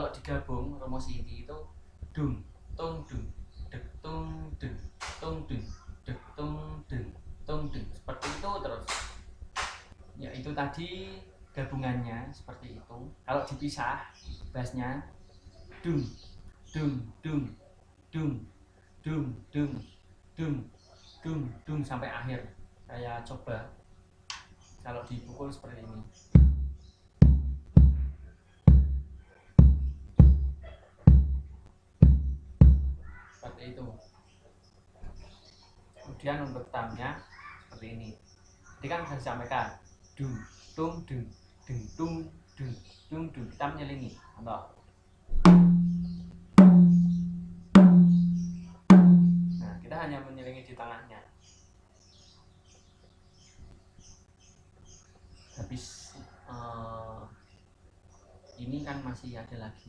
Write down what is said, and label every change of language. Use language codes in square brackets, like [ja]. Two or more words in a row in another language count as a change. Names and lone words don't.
[id] digabung rumus inti itu dung tung dung dek tung dung tung dung dek tung dung seperti itu terus. Ya itu tadi gabungannya seperti itu. Kalau dipisah bassnya dung dung dung dung dung dung dung dung dung sampai akhir. Saya coba kalau dipukul seperti ini. Seperti itu. Kemudian untuk tamnya seperti ini. Jadi kan saya sampaikan dung tung dung dung tung dung dung dung, kita menyelingi. Contoh. Nah, kita hanya menyelingi di tengahnya. Habis ini kan masih ada lagi.